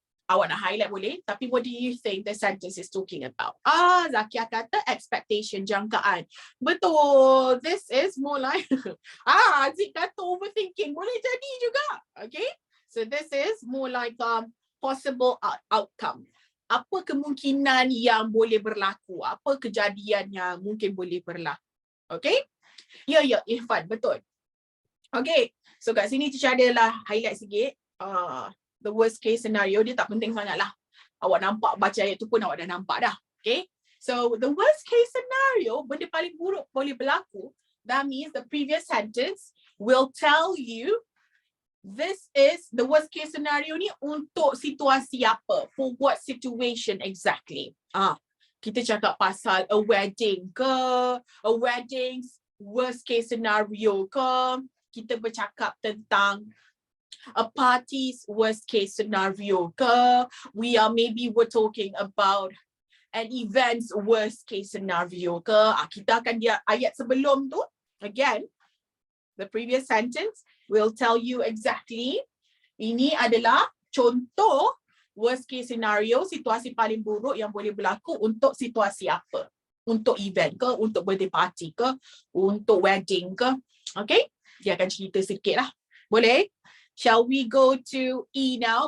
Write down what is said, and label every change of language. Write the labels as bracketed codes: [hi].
[ms] Awak nak highlight boleh, tapi [en] what do you think the sentence is talking about? [ms] Zakia kata expectation, jangkaan. Betul. [en] This is more like Aziz kata overthinking. [ms] Boleh jadi juga. [en] Okay. So this is more like possible outcome. [ms] Apa kemungkinan yang boleh berlaku? Apa kejadian yang mungkin boleh berlaku? Okay. Ya, Irfan. Betul. Okay. So kat sini teacher adalah highlight sikit. [en] The worst case scenario, [ms] dia tak penting sangat lah. Awak nampak baca ayat tu pun awak dah nampak dah. Okay. So [en] the worst case scenario, [ms] benda paling buruk boleh berlaku. [en] That means the previous sentence will tell you this is the worst case scenario [ms] ni untuk situasi apa. [en] For what situation exactly. [ms] Kita cakap pasal [en] a wedding ke. A wedding's worst case scenario ke. [ms] Kita bercakap tentang [en] a party's worst case scenario [ms] ke. [en] Maybe we're talking about an event's worst case scenario [ms] ke. Kita akan dia ayat sebelum tu. [en] Again, the previous sentence will tell you exactly. [ms] Ini adalah contoh worst case scenario, situasi paling buruk yang boleh berlaku untuk situasi apa. Untuk event ke, untuk birthday party ke, untuk wedding ke. [en] Okay, [ms] dia akan cerita sikit lah. Boleh? [en] Shall we go to E now?